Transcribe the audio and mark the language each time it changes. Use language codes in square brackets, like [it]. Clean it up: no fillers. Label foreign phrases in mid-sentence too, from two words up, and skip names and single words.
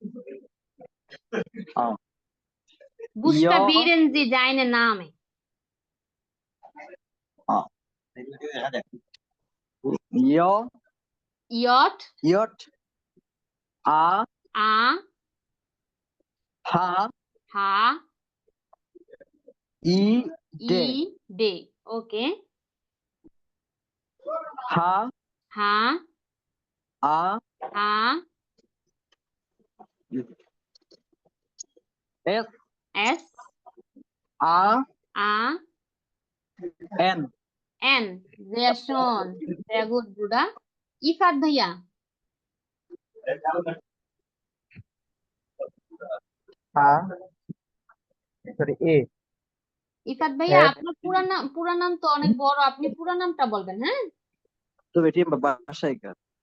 [de] Buchstabieren Sie deine Namen. ইয় J Jot A A হা H I De I D. Okay. হা H আ A এস S আ A এন N. Sehr schön. Sehr gut, Bruder. [bn] ইফাত ভাইয়া হ্যাঁ সরি এ ইফাত ভাইয়া এফ আপনার পুরা নাম তো অনেক বড় আপনি পুরা নামটা বলবেন হ্যাঁ। তো বেটি বাসায় কার